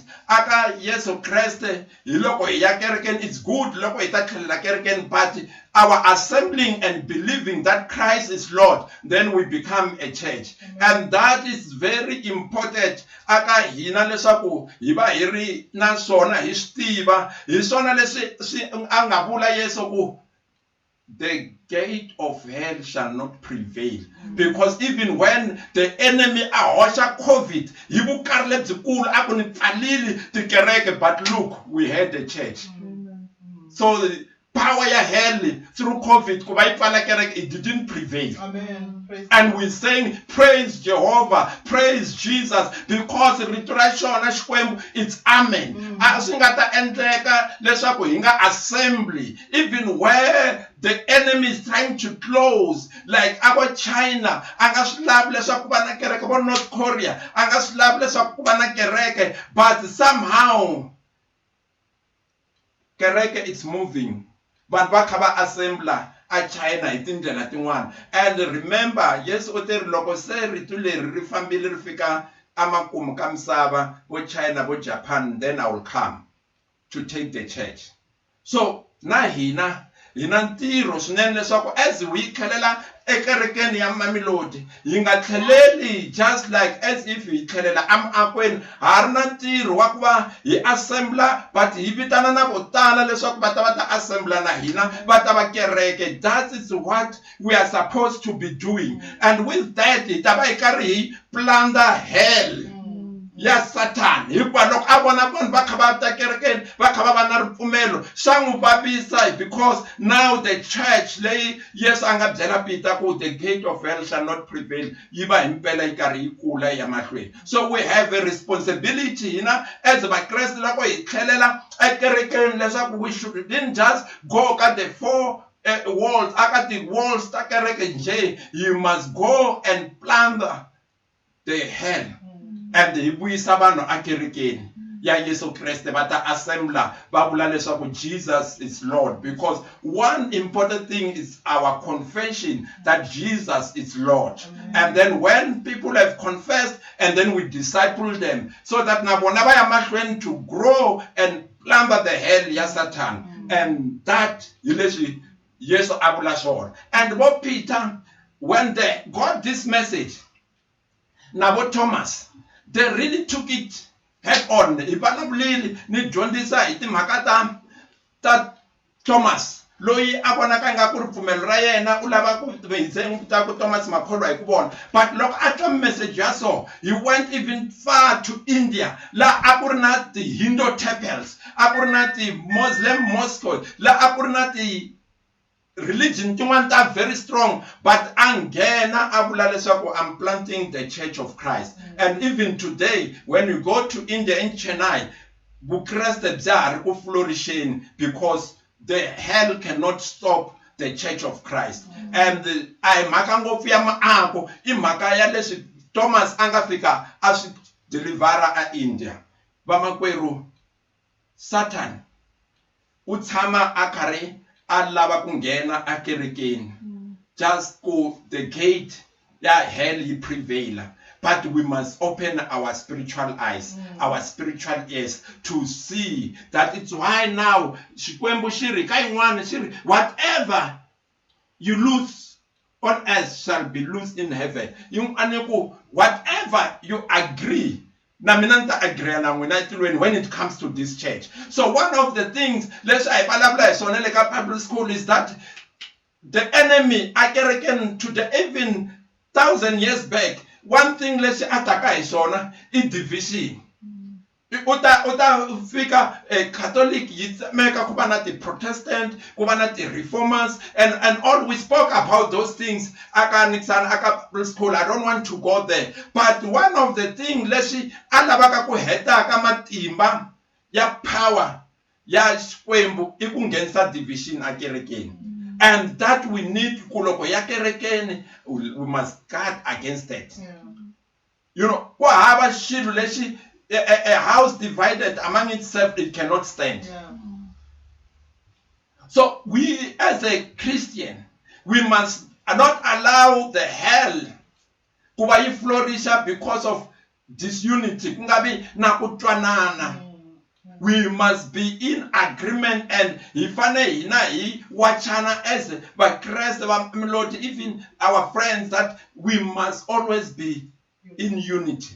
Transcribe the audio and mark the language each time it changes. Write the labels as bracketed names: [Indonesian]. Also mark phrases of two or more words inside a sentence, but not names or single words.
[English] Aka Yesu Christ, it's good, but our assembling and believing that Christ is Lord, then we become a church. And that is very important. [Tsonga] Aka hina leswaku hiba hiri na sona hi stiva hi sona leswi anga vula Yesu ku [English] the gate of hell shall not prevail. Because even when the enemy ahosha COVID, but look, we had the church. So power [Tsonga] ya [English] hell through [Tsonga] COVID kuba yi pfala kereke, [English] it didn't prevail. Amen. Praise And God. we're saying, praise Jehovah, praise Jesus, because [Tsonga] rito ra xona Xikwembu, [English] it's amen. [Tsonga] A swi nga ta endleka leswaku hi nga assembly, [English] even where the enemy is trying to close, like our China, [Tsonga] a nga swi lavi leswaku ku va na kereke, vo North Korea, a nga swi lavi leswaku ku va na kereke, [English] but somehow kereke it's moving. [Tsonga] Vanhu va kha va assembla a China hi tindlela tin'wana. [English] And remember, yes, [Tsonga] o te ri loko se rito leri ri fambile ri fika amakumu ka misava, vo China, vo Japan, [English] then I will come to take the church. [Tsonga] So na hina ntirho swinene leswaku [English] as we [Tsonga] tlhelela ekerekeni ya Mamelodi, hi nga tlheleli [English] just like as if [Tsonga] hi tlhelela amuakweni. Ha ri na ntirho wa ku va hi assembla, but hi vitana na vo tala leswaku va ta assembla na hina, va ta va kereke. [English] That is what we are supposed to be doing. And with that, [Tsonga] hi ta va hi karhi hi [English] plunder hell [Tsonga] ya Satan. Hikuva loko a vona vanhu va kha va ta kerekeni, va kha va va na ripfumelo, swa n'wi vavisa, [English] because now the church [Tsonga] leyi Yesu a nga byela [English] Peter ku the gate of hell shall not prevail, [Tsonga] yi va hi mpela yi karhi yi kula ya mahlweni. [English] So we have a responsibility hina as [Tsonga] vakreste loko hi tlhelela ekerekeni leswaku [English] we shouldn't just go ka the four walls, [Tsonga] aka ti walls ta kereke nje. [English] You must go and plunder the hell. And [Tsonga] hi vuyisa vanhu akerekeni ya Yesu Kriste, va ta assembla va vula leswaku [English] Jesus is Lord, because one important thing is our confession that Jesus is Lord. And then when people have confessed, and then we disciple them so that [Tsonga] na vona va ya mahlweni [English] to grow and plunder the hell [Tsonga] ya Satan. [English] And that [Tsonga] hi leswi Yesu a vula swona. [English] And what Peter, when they got this message, [Tsonga] na vo Thomas, [English] they really took it head on. [Tsonga] Hi vulavulile ni dyondzisa hi timhaka ta Thomas, loyi a vonaka nga ku ripfumelo ra yena u lava ku ta ku Thomas makholwa hi ku vona. [English] But [Tsonga] loko a twa [English] message [Tsonga] ya so, [English] he went even far to India, [Tsonga] la a ku ri na ti Hindu temples, a ku ri na ti [English] Muslim mosques, [Tsonga] la a ku ri na ti religion tin'wana ta [English] very strong, [Tsonga] but angena a vula leswaku [English] I'm planting the Church of Christ. And even today, when you go to India in Chennai, [Tsonga] vukreste bya ha ri ku [English] flourishing, because the hell cannot stop the Church of Christ. [Tsonga] And a hi mhaka ngopfu ya maako, I mhaka ya leswi Thomas a nga fika a swi delivera a India. Vamakwerhu, Satan u tshama a karhi a lava ku nghena akerekeni, [English] just go the gate ya hell yi prevail. But we must open our spiritual eyes, our spiritual ears, to see that it's why now [Tsonga] Xikwembu xi ri ka yin'wana xi ri [English] whatever you lose on earth shall be loosed in heaven. [Tsonga] Yin'wana ku [English] whatever you agree, [Tsonga] na mina nita agree na n'wina etilweni [English] when it comes to this church. So one of the things [Tsonga] leswi a hi vulavula hi swona le ka [English] public school is that the enemy akerekeni to the even 1,000 years back, one thing [Tsonga] leswi a taka hi swona I [English] division. [Tsonga] Uta fika Catholic yi tsemeka ku va na ti Protestant, ku va na ti Reformers, [English] and all we spoke about those things [Tsonga] aka Nixon aka school. [English] I don't want to go there, but one of the things [Tsonga] leswi a lavaka ku heta ka matimba ya [English] power [Tsonga] ya Xikwembu I ku nghenisa [English] division akerekeni. And that we need [Tsonga] ku loko ya kerekeni, [English] we must guard against that. You know, [Tsonga] ku hava xilo lexi [English] a house divided among itself, it cannot stand. So we as a Christian, we must not allow the hell [Tsonga] kuba yi flourisha [English] because of disunity. [Tsonga] Kungabi na kutwanana. [English] We must be in agreement, and [Tsonga] ifane hina hi wachana as vakreste va Mamelodi, [English] even our friends, that we must always be in unity.